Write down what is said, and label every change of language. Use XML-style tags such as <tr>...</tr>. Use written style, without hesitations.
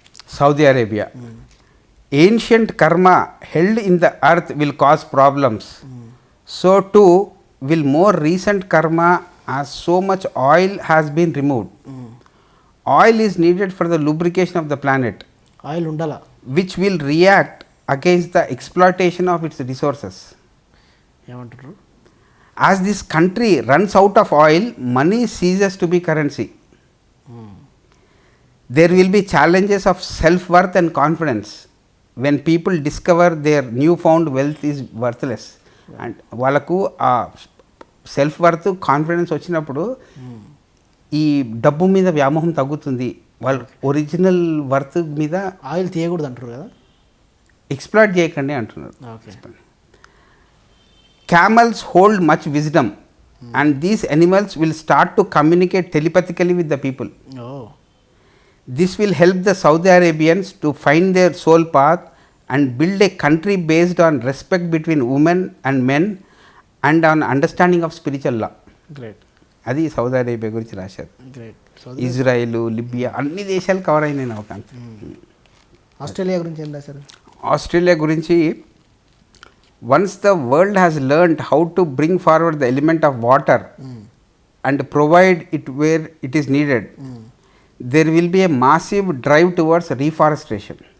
<en>Saudi Arabia, ancient karma held in the earth will cause problems, so to will more recent karma as so much oil has been removed. Oil is needed for the lubrication of the planet,</en> <te>oil ఉండాలా.</te> <en>Which will react against the exploitation of its resources.</en> <te>ఏమంటారు?</te> <en>As this country runs out of oil, money ceases to be currency. There will be challenges of self-worth and confidence when people discover their newfound wealth is worthless.</en> <te>And వాళ్ళకు ఆ</te> <en>self worth confidence</en> <te>వచ్చినప్పుడు ఈ డబ్బు మీద వ్యామోహం తగ్గుతుంది, వాళ్ళ original worth మీద. ఆయిల్ తీయకూడదు అంటారు కదా. ఎక్స్ప్లాయిట్ చేయకండి అంటున్నారు.</te> <en>Okay. Camels hold much wisdom, and these animals will start to communicate telepathically with the people. Oh, This will help the Saudi Arabians to find their soul path and build a country based on respect between women and men and on understanding of spiritual law. Great</en> <te>అది Saudi Arabia గురించి రాశారు.</te> <en>Great.</en> <te>Israel, Libya అన్ని దేశాలు cover అయినాయి నాకు అంత. Australia గురించి ఏం రాశారు? ఆస్ట్రేలియా గురించి,</te> <en>once the world has learned how to bring forward the element of water and provide it where it is needed, there will be a massive drive towards reforestation.</en>